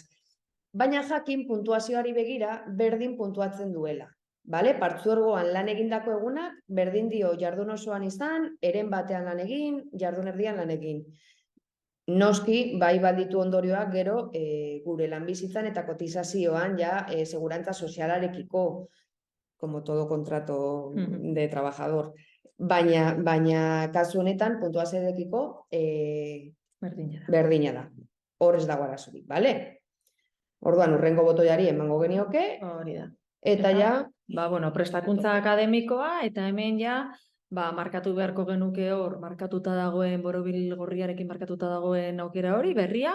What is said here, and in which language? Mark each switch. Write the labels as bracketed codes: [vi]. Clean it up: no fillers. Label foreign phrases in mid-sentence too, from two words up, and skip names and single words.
[eu] Baina jakin puntuazioari begira berdin puntuatzen duela. Vale? Partzuergoan lan egindako egunak, berdin dio jardun osoan izan, eren batean lan egin, jardun erdian lan egin. Noski, bai balditu ondorioak gero gure lanbizitzan eta kotizazioan ja segurantza sozialarekiko, [es] como todo contrato de trabajador. [eu] Baina kasu honetan puntuazioarekiko berdina da. Hor ez dago arazorik, bale? Orduan, urrengo botoiari emango genioke. Hori da. Eta ja... prestakuntza akademikoa, eta hemen ja, markatu beharko genuke hor, markatuta dagoen, borobil gorriarekin markatuta dagoen aukera hori, berria,